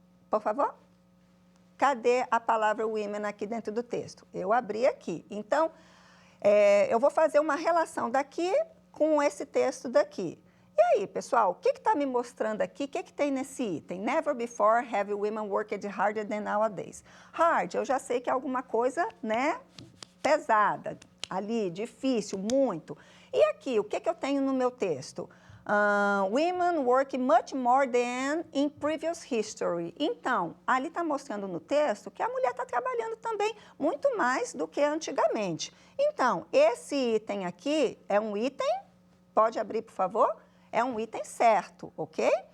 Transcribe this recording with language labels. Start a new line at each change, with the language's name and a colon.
Portuguese: Por favor? Cadê a palavra women aqui dentro do texto? Eu abri aqui. Então, eu vou fazer uma relação daqui com esse texto daqui. E aí, pessoal, o que está me mostrando aqui? O que tem nesse item?
English: Never before have women worked harder than nowadays.
Portuguese: Hard, eu já sei que é alguma coisa, né, pesada, ali, difícil, muito. E aqui, o que eu tenho no meu texto?
English: Women work much more than in previous history.
Portuguese: Então, ali está mostrando no texto que a mulher está trabalhando também muito mais do que antigamente. Então, esse item aqui é um item, pode abrir, por favor? É um item certo, ok?